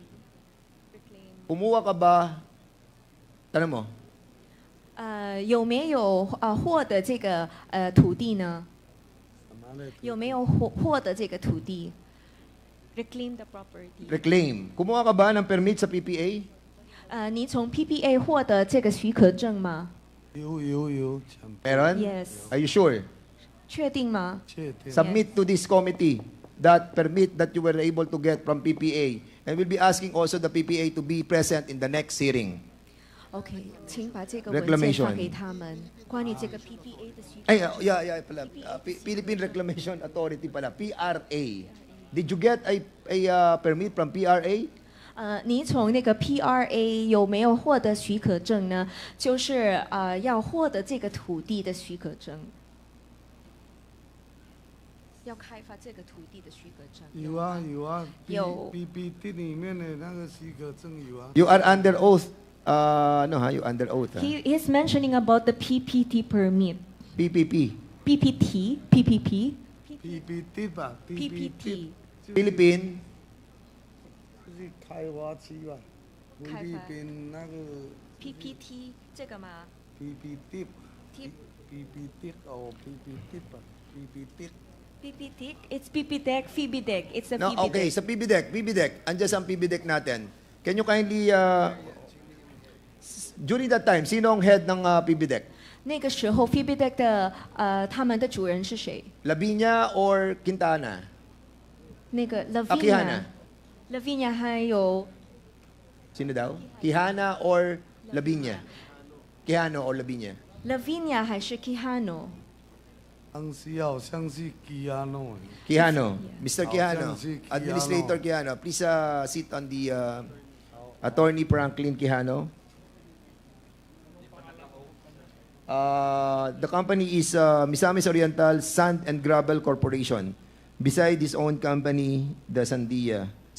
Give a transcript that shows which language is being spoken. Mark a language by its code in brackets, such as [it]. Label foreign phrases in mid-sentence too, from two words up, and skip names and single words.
[tl] Kumuha ka ba? Tanong mo. [zh] 有没有获得这个土地呢？有没有获得这个土地 ？ [en] Reclaim the property. Reclaim. [tl] Kumuha ka ba ng permit sa PPA? [zh] 你从 PPA 获得这个许可证吗？有。 [tl] Meron? [en] Yes. Are you sure? [zh] 确定吗？ [en] Submit to this committee that permit that you were able to get from PPA And we'll be asking also the PPA to be present in the next hearing. [zh] OK，请把这个文件 [en] Reclamation [zh] 发给他们，关于这个 PPA 的需求。 [tl] Ay, yeah, pala. Philippine Reclamation Authority pala, PRA. [en] Did you get a permit from PRA? [zh] 你从那个 PRA 有没有获得许可证呢？就是要获得这个土地的许可证，要开发这个土地的许可证。有啊有啊，有 PPT 里面的那个许可证有啊。 [en] You are under oath. No, ha? You under oath. Ha? He is mentioning about the PPT permit. PPP. PPT, PPP. [zh] PPT 吧 PPT. Philippine. 就是开发区吧，菲律宾那个 PPT 这个吗 PPT PPT 哦 PPT 吧 PPT [en] PPT, it's PPDEC, FIBIDEC, it's a No, FIBIDEC. [tl] okay, sa PBDEC. Andiyan sa PBDEC natin. [en] Can you kindly, during that time, [tl] sino ang head ng PBDEC? [zh] 那个时候 FIBIDEC 的他们的主人是谁？ [en] Lavinia or Quintana? [zh] 那个 Quijana. Lavinia 还有 [tl] Sino daw? Quijana or Lavinia? [en] Quijano or Lavinia? [zh] Lavinia 还是 Quijano？ [tl] ang siya [zh] 好像是 Quijano. [en] Quijano, Mr. [zh] 好像 Quijano, 是 [en] Administrator Quijano, please sit on the Attorney Franklin Quijano. The company is Misamis Oriental Sand and Gravel Corporation. Beside his own company, the Sanchia.